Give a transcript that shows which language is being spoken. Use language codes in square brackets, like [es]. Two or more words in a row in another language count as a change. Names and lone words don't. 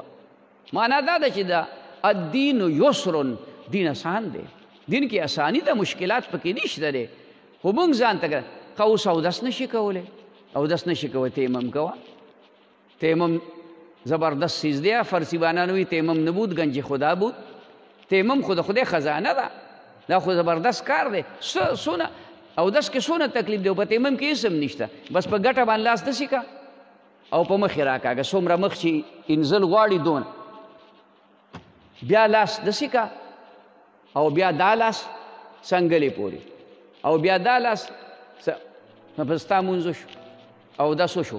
[ps] معنا دا ده چې دا [ar] الدین یسر، [ps] دین آسان دی. دین کې آسانی ده، مشکلات پکې نشته دی. خو مونږ ځان ته که اوس اودس نشي کولی، اودس نشي کولی تیمم کوه. تیمم زبردست چیز دی. فارسیوانان وایي [fa] تیمم نبود گنج خدا بود. [ps] تیمم خو د خدای خزانه ده، دا خو زبردست کار دی. څونه اودس کې څونه تکلیف دی او په تیمم کې هېڅ هم نشته. بس په ګټه باندې لاس داسې که او په مخ یې راکاږه، څومره مخ چې انزل غواړي دونه، بیا لاس داسې که او بیا دا لاس څنګلې پورې او بیا دا لاس بس ستا مونځ شو، اودس وشو.